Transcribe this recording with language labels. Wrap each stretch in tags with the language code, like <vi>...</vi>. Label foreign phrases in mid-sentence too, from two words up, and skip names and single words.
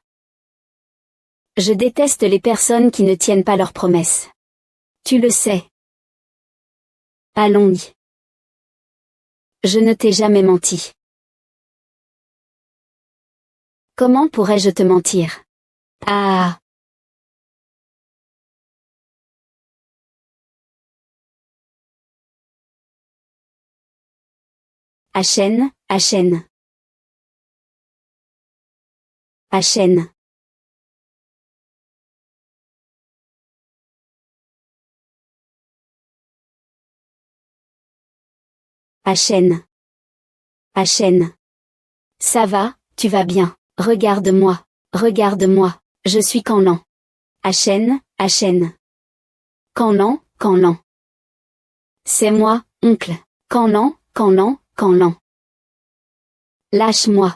<fr>Je déteste les personnes qui ne tiennent pas leurs promesses. Tu le sais. Allons-y. Je ne t'ai jamais menti. Comment pourrais-je te mentir? Ah. Achen, Achen. Achen. Achen. Achen. Ça va, tu vas bien. Regarde-moi. Regarde-moi. Je suis Canlan. Achen, Achen. Canlan, Canlan. C'est moi, oncle. Canlan, Canlan, Canlan. Lâche-moi.</fr>